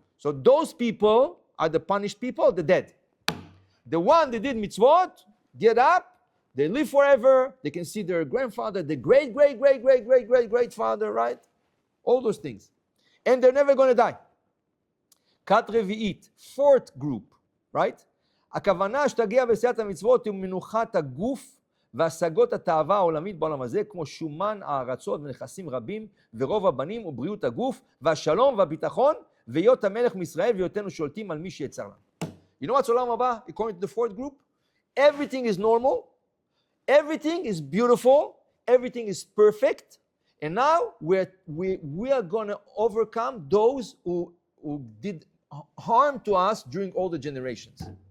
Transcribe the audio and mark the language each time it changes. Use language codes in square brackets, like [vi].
[en] So those people are the punished people, the dead. The one that did mitzvot, get up, they live forever, they can see their grandfather, the great-great-great-great-great-great-great-father, right? All those things. And they're never going to die. [he] Kat revi'it, [en] 4th group, right? [he] הכוונה שתגיע בעשיית המצוות היא מנוחת הגוף והשגות התאווה העולמית בעולם הזה, כמו שומן הארצות ונכסים רבים ורוב הבנים ובריאות הגוף והשלום והביטחון והיות המלך מישראל והיותנו שולטים על מי שיצר לנו. [en] You know what's עולם הבא? According to the 4th group, everything is normal, everything is beautiful, everything is perfect, and now we are going to overcome those who did harm to us during all the generations.